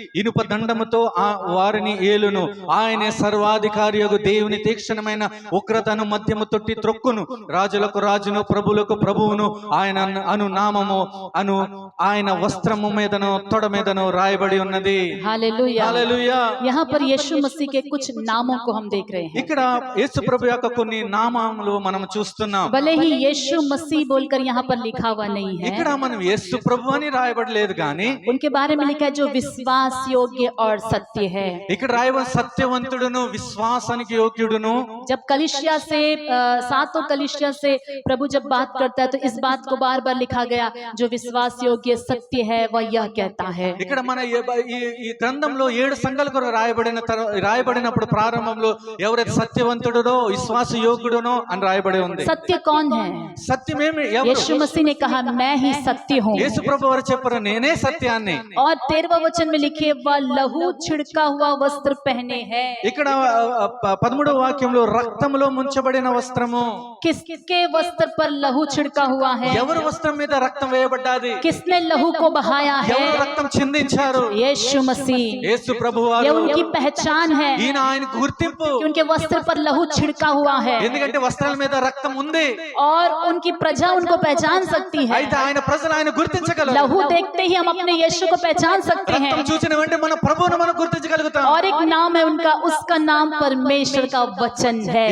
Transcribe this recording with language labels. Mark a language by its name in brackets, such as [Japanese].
[Telugu] ఇనుప దండముతో వారిని ఏలును. ఆయనే సర్వాధికారి యొక్క దేవుని తీక్షణమైన ఉగ్రతను మధ్యము తొట్టి త్రొక్కును. రాజులకు రాజును ప్రభువులకు ప్రభువును ఆయన అను నామము అను ఆయన వస్త్రము మీదను తొడ మీదను రాయబడి ఉన్నది। [Hindi] Hallelujah, hallelujah. यहाँ पर यीशु मसीह के कुछ नामों को हम देख रहे हैं। [Telugu] ఇక్కడ యేసు ప్రభు యొక్క కొన్ని నామములు మనం చూస్తున్నాం। [Hindi] भले ही यीशु मसीह बोलकर यहाँ पर लिखा हुआ नहीं है, [Telugu] ఇక్కడ మనం యేసు ప్రభు అని రాయబడలేదు కానీ [Hindi] उनके बारे में लिखा है जो विश्वास योग्य और सत्य है। [Telugu] ఇక్కడ రాయబడిన సత్యవంతుడును విశ్వాసానికి యోగ్యుడును। [Hindi] जब कलीसिया से सातों कलीसिया से प्रभु जब बात करता है तो इस बात को बार बार लिखा गया, जो विश्वास योग्य सत्य है वह यह कहता है। [Telugu] ఇక్కడ మన ఈ గ్రంథంలో 7 సంఘాలకు రాయబడినప్పుడు ప్రారంభంలో ఎవరైతే సత్యవంతుడునో విశ్వాస యోగ్యుడునో అని రాయబడి ఉంది। [Hindi] सत्य कौन है? [Telugu] సత్యమేమి? [Hindi] यीशु मसीह ने कहा मैं ही सत्य हूँ। [Telugu] యేసు ప్రభు వారు చెప్పారు నేనే సత్యాన్ని। [Hindi] और 13वां वचन में लिखे वह लहू छिड़का हुआ वस्त्र पहने है। [Telugu] ఇక్కడ 13వ వాక్యంలో రక్తములో ముంచబడిన వస్త్రము। [Hindi] किसके वस्त्र पर लहू छिड़का हुआ है? [Telugu] ఎవరు వస్త్రం మీద రక్తం వేయబడ్డది? [Hindi] किसने लहू को बहाया है? [Telugu] ఎవరు రక్తం చిందించారు? [Hindi] यीशु मसीह। [Telugu] యేసు ప్రభు [Hindi] ये [Telugu] వారు। [Hindi] उनकी पहचान है [Telugu] ఈయన ఆయన గుర్తింపు। [Hindi] कि उनके वस्त्र पर लहू छिड़का हुआ है [Telugu] ఎందుకంటే వస్త్రాల మీద రక్తం ఉంది। [Hindi] और उनकी प्रजा उनको पहचान सकती है। [Telugu] అయితే ఆయన ప్రజలు ఆయన గుర్తించగలరు। [Hindi] लहू देखते ही हम अपने यीशु को पहचान सकते हैं। [Telugu] రక్తం చూసిన వెంటనే మన ప్రభువును మనం గుర్తించగలుగుతాం। [Hindi] और एक नाम है उनका, उसका नाम परमेश्वर का वचन है।